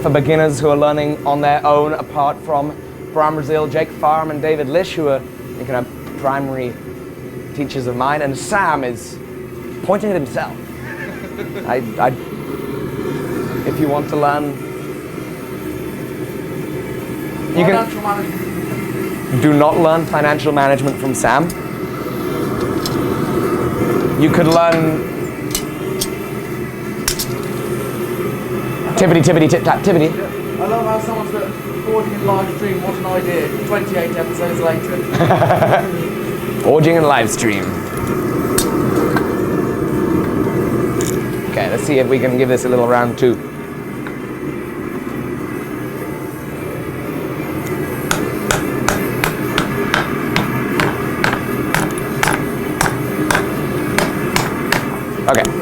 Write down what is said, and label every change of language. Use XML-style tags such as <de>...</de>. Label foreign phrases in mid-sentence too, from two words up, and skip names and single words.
<en>for beginners who are learning on their own, apart from Brian Brazil, Jake Farm, and David Lish, who are primary teachers of mine, and Sam is pointing at himself. If you want to learn, you can do not learn financial management from Sam. You could learn tippity tippity tip tap tippity. I love how someone's got forging in live stream. What an idea! 28 episodes later. Forging and live stream. Okay, let's see if we can give this a little round two. Okay.</en>